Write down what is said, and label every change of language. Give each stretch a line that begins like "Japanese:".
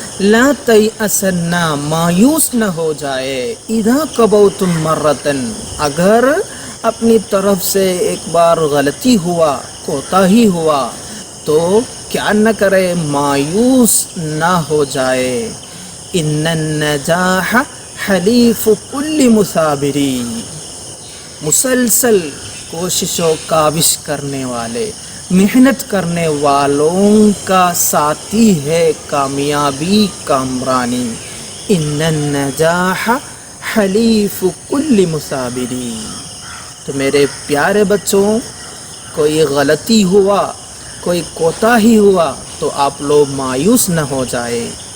Arabic: لا تیأسن
Urdu: مایوس نہ ہو جائے
Arabic: اذا کبوتم مرتن
Urdu: اگر اپنی طرف سے ایک بار غلطی ہوا کوتاہی ہوا تو کیا نہ کرے مایوس نہ ہو جائے.
Arabic: ان النجاح حلیف کل مثابری.
Urdu: مسلسل کوشش و کاوش کرنے والے محنت کرنے والوں کا ساتھی ہے کامیابی کامرانی.
Arabic: ان النجاح حلیف کل مثابری.
Urdu: تو میرے پیارے بچوں کوئی غلطی ہوا کوئی کوتاہی ہوا تو آپ لوگ مایوس نہ ہو جائے.